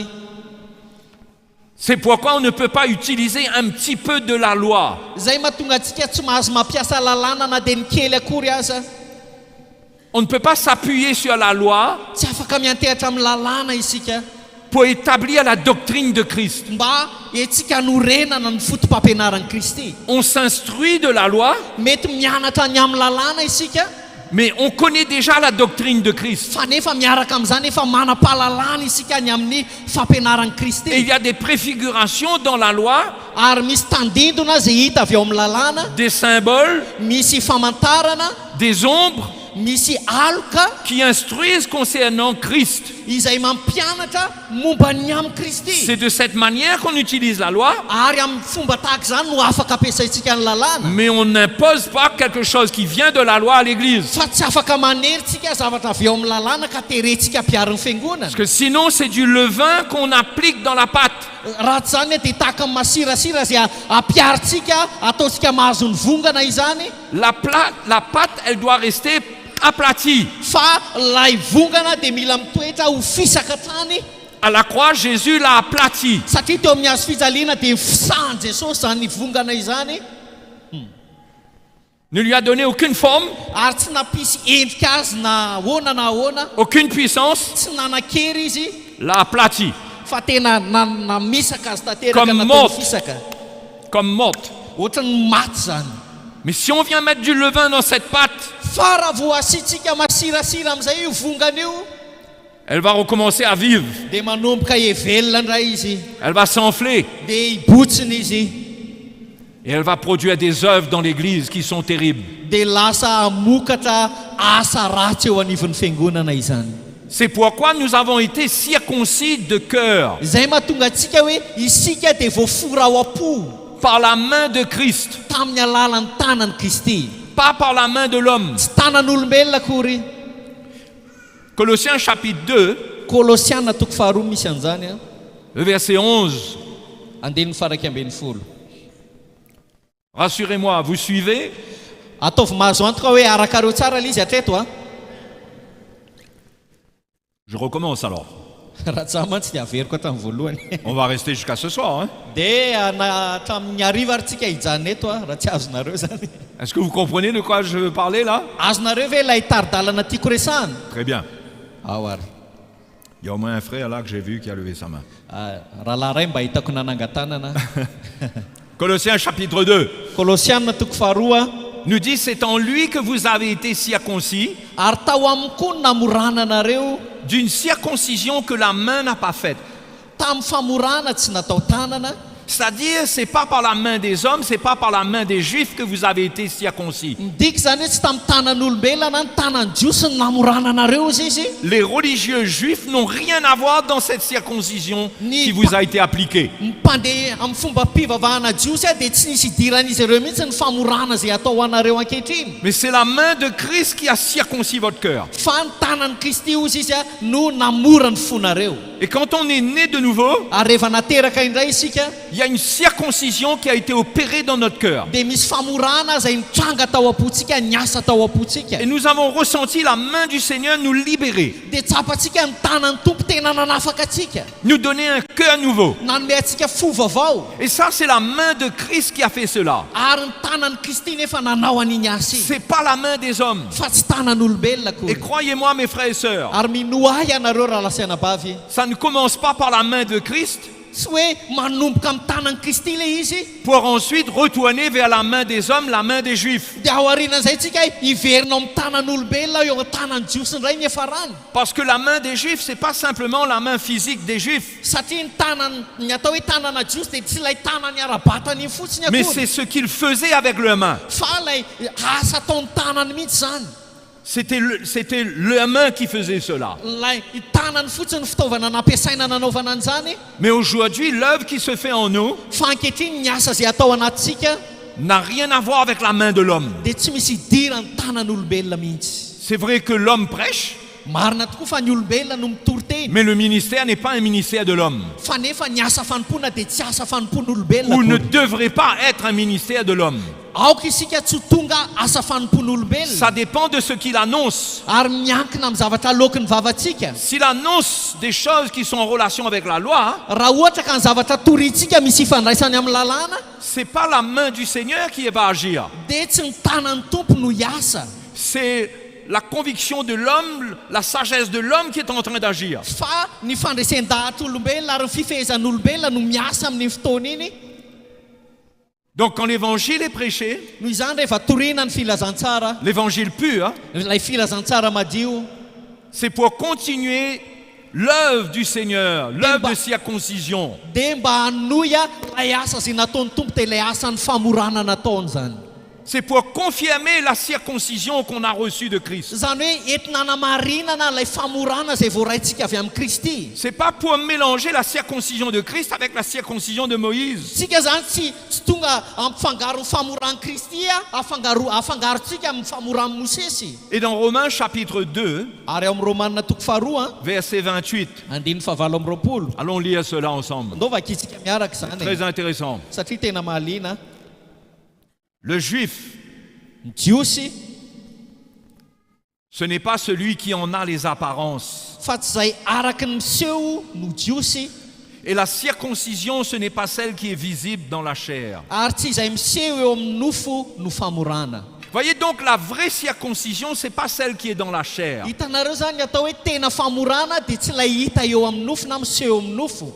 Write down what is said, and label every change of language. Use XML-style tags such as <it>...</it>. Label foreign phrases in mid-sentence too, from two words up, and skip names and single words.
<fr>C'est pourquoi on ne peut pas utiliser un petit peu de la loi.</fr> <mg>Zay mahatonga antsika tsy mahazo mampiasa lalàna na dia ny kely akory aza.</mg> <fr>On ne peut pas s'appuyer sur la loi</fr> <mg>Tsy afaka miantehatra amin'ny lalàna isika</mg> <fr>pour établir la doctrine de Christ.</fr> <mg>mba etsika hanorenana ny fotom-pampianaran'i Kristy.</mg> <fr>On s'instruit de la loi,</fr> <mg>Mety mianatra ny amin'ny lalàna isika,</mg> <fr>mais on connaît déjà la doctrine de Christ.</fr> <mg>fa nefa miaraka amin'izany efa manam-pahalalàna isika ny amin'ny fampianaran'i</mg> <fr>Et il</fr> <mg>Kristy.</mg> <fr>y a des préfigurations dans la loi,</fr> <mg>Ary misy tandindona zay hita avy ao amin'ny lalàna,</mg> <fr>des symboles,</fr> <mg>misy famantarana,</mg> <fr>des ombres</fr> <mg>misy aloka</mg> <fr>qui instruisent concernant Christ.</fr> <mg>izay mampianatra momba ny amin'ny Kristy.</mg> <fr>C'est de cette manière qu'on utilise la loi,</fr> <mg>Ary amin'ny fomba tahaka izany no afaka ampiasaintsika ny lalàna.</mg> <fr>mais on n'impose pas quelque chose qui vient de la loi à l'Église.</fr> <mg>Fa tsy afaka maneritsika zavatra avy ao amin'ny lalàna ka terentsika ampiarin'ny fiangonana.</mg> <fr>Parce que sinon, c'est du levain qu'on applique dans la pâte.</fr> <mg>Raha tsy zany dia tahaka amin'ny masirasira zay ampiaritsika ataontsika mahazo ny vongana izany,</mg> <fr>La pâte, elle doit rester aplatie.</fr> <mg>fa lay vongana dia mila mitoetra ho fisaka hatrany.</mg> <fr>À la croix, Jésus l'a aplati.</fr> <mg>Satria teo amin'ny hazo fijaliana dia fisahany Jesosy zany vongana izany,</mg> <fr>Ne lui a donné aucune forme,</fr> <mg>ary tsy nampisy endrika azy na ahoana na ahoana,</mg> <fr>aucune puissance,</fr> <mg>tsy nanan-kery izy,</mg> <fr>l'a aplati,</fr> <mg>fa tena namisaka azy tanteraka</mg> <fr>Comme</fr> <mg>nataony</mg> <fr>morte.</fr> <mg>fisaka,</mg> <fr>comme morte.</fr> <mg>ohatrany maty zany.</mg> <fr>Mais si on vient mettre du levain dans cette pâte,</fr> <mg>Fa raha vo asitsika masirasira amin'izay io vongana io,</mg> <fr>elle va recommencer à vivre.</fr> <mg>dia manomboka hevelona indray izy,</mg> <fr>Elle va s'enfler.</fr> <mg>dia hibotsiny izy,</mg> <fr>Et elle va produire des œuvres dans l'Église qui sont terribles.</fr> <mg>dia lasa hamokatra asa ratsy eo anivon'ny fiangonana izany.</mg> <fr>C'est pourquoi nous avons été circoncis de cœur</fr> <mg>Izay mahatonga antsika hoe isika dia voafora ao am-po</mg> <fr>par la main de Christ,</fr> <mg>tamin'ny alalan'ny tanan'i Kristy,</mg> <fr>pas par la main de l'homme.</fr> <mg>tsy tanan'olombelona akory.</mg> <fr>Colossiens chapitre 2,</fr> <mg>Kolosiana toko 2 misy an'izany,</mg> <fr>le verset 11.</fr> <mg>andininy faraky ambin'ny folo.</mg> <fr>Rassurez-moi, vous suivez?</fr> <mg>Ataovy mahazo antoka hoe arakareo tsara ilay izy hatreto.</mg> <fr>Je recommence alors.</fr> <mg>Raha tsy mantsy dia averiko hatramin'ny voalohany.</mg> <fr>On va rester jusqu'à ce soir. Hein?</fr> <mg>Dia hatramin'ny hariva ary tsika hijanona eto raha tsy azonareo zany.</mg> <fr>Est-ce que vous comprenez de quoi je veux parler là?</fr> <mg>Azonareo ve ilay taridalana tiako resahana?</mg> <fr>Très bien.</fr> <mg>Ao ary.</mg> <fr>Il y a au moins un frère là que j'ai vu qui a levé sa main.</fr> <mg>Rahalahy ray mba hitako nanangan-tanana.</mg> <fr>Colossiens chapitre 2</fr> <mg>Kolosiana toko 2</mg> <fr>nous dit c'est en lui que vous avez été circoncis,</fr> <mg>ary tao aminy koa ny namorananareo</mg> <fr>d'une circoncision que la main n'a pas faite.</fr> <mg>tamin'ny famorana tsy natao tanana.</mg> <fr>C'est-à-dire, c'est pas par la main des hommes, c'est pas par la main des Juifs que vous avez été circoncis.</fr> <mg>Midika zany hoe tsy tamin'ny tanan'olombelona ny tanany jiosy ny namorananareo izy.</mg> <fr>Les religieux juifs n'ont rien à voir dans cette circoncision qui vous a été appliquée.</fr> <mg>Mpandeha amin'ny fomba mpivavahana jiosy dia tsy nisy idiran'izy ireo mihitsy ny famorana zay atao anareo ankehitriny.</mg> <fr>Mais c'est la main de Christ qui a circoncis votre cœur.</fr> <mg>Fa ny tanan'i Kristy ozy izy no namora ny fonareo.</mg> <fr>Et quand on est né de nouveau,</fr> <mg>Ary rehefa nateraka indray isika</mg> <fr>il y a une circoncision qui a été opérée dans notre cœur.</fr> <mg>dia misy famorana zay nitranga tao am-potsika, niasa tao am-potsika.</mg> <fr>Et nous avons ressenti la main du Seigneur nous libérer,</fr> <mg>Dia tsapatsika ny tanan'ny tompo tena nanafaka atsika,</mg> <fr>nous donner un cœur nouveau.</fr> <mg>nanome atsika fo vaovao.</mg> <fr>Et ça, c'est la main de Christ qui a fait cela.</fr> <mg>Ary ny tanan'i Kristy nefa nanao an'iny asa iny,</mg> <fr>C'est pas la main des hommes.</fr> <mg>fa tsy tanan'olombelona</mg> <fr>Et</fr> <mg>koa.</mg> <fr>croyez-moi, mes frères et sœurs,</fr> <mg>Ary minoahy ianareo raha lasiana bavy,</mg> <fr>ça ne commence pas par la main de Christ</fr> <mg>tsy hoe manomboka amin'ny tanan'i Kristy le izy</mg> <fr>pour ensuite retourner vers la main des hommes, la main des Juifs.</fr> <mg>dia ao aorianan'izay tsika iverina amin'ny tanan'olombelona eo amin'ny tanan'ny jiosy indray ny efa rany</mg> <fr>Parce que la main des Juifs, c'est pas simplement la main physique des Juifs,</fr> <mg>satria ny tanany ny atao hoe tanana jiosy dia tsy ilay tanany ara-batany iny fotsiny</mg> <fr>mais</fr> <mg>akory</mg> <fr>c'est ce qu'ils faisaient avec leurs mains.</fr> <mg>fa ilay asa ataon'ny tanany mihitsy zany</mg> <fr>C'était leur main qui faisait cela.</fr> <mg>ilay tanany fotsiny fitaovana nampiasaina nanaovana an'izany</mg> <fr>Mais aujourd'hui, l'œuvre qui se fait en nous</fr> <mg>fa ankehitriny ny asa izay atao anatintsika</mg> <fr>n'a rien à voir avec la main de l'homme.</fr> <mg>dia tsy misy idira ny tanan'olombelona mihitsy</mg> <fr>C'est vrai que l'homme prêche,</fr> <mg>marina tokoa fa ny olombelona no mitory teny</mg> <fr>mais le ministère n'est pas un ministère de l'homme.</fr> <mg>fa nefa ny asa fanompoana dia tsy asa fanompon'olombelona</mg> <fr>Ou ne</fr> <mg>akory.</mg> <fr>devrait pas être un ministère de l'homme.</fr> <mg>aoka isika tsy ho tonga asa fanompon'olombelona</mg> <fr>Ça dépend de ce qu'il annonce.</fr> <mg>ary miankina amin'ny zavatra alokin'ny vavantsika</mg> <fr>S'il annonce des choses qui sont en relation avec la loi,</fr> <mg>raha ohatra ka ny zavatra torintsika misy ifandraisany amin'ny lalàna</mg> <fr>c'est pas la main du Seigneur qui va agir.</fr> <mg>dia tsy ny tanan'ny tompo no hiasa</mg> <fr>C'est la conviction de l'homme, la sagesse de l'homme qui est en train d'agir.</fr> <mg>fa ny fandresen-dahatr'olombelona ary ny fifehezan'olombelona no miasa amin'ny fotoana iny</mg> <fr>Donc quand l'évangile est prêché,</fr> <mg>noho izany rehefa torina ny filazantsara</mg> <fr>l'évangile pur,</fr> <mg>ilay filazantsara madio</mg> <fr>c'est pour continuer l'œuvre du Seigneur, l'œuvre de circoncision.</fr> <mg>dia mba hanoya ilay asa izay nataon'ny tompo dia ilay asan'ny famorana nataony zany</mg> <fr>C'est pour confirmer la circoncision qu'on a reçue de Christ.</fr> <mg>zany hoe entina namarinana ilay famorana izay voaraintsika avy amin'ny Kristy</mg> <fr>C'est pas pour mélanger la circoncision de Christ avec la circoncision de Moïse.</fr> <mg>tsika zany tsy tonga ampifangaro ny famoran'i Kristy afangarontsika amin'ny famoran'i Mosesy</mg> <fr>Et dans Romains chapitre 2,</fr> <mg>ary ao amin'ny Romanina toko faharoa</mg> <fr>verset 28,</fr> <mg>andiny favalo amby roapolo</mg> <fr>allons lire cela ensemble.</fr> <mg>ndaovaka itsika miaraka zany</mg> <fr>Très intéressant.</fr> <mg>satria tena mahaliana</mg> <fr>Le juif,</fr> <mg>ny jiosy</mg> <fr>ce n'est pas celui qui en a les apparences.</fr> <mg>fa tsy izay araky ny miseho no jiosy</mg> <fr>Et la circoncision, ce n'est pas celle qui est visible dans la chair.</fr> <mg>ary tsy izay miseho eo amin'ny nofo no famorana</mg> <fr>Voyez donc, la vraie circoncision, c'est pas celle qui est dans la chair.</fr> <mg>hitanareo zany atao hoe tena famorana dia tsy ilay hita eo amin'ny nofo na miseho eo amin'ny nofo</mg>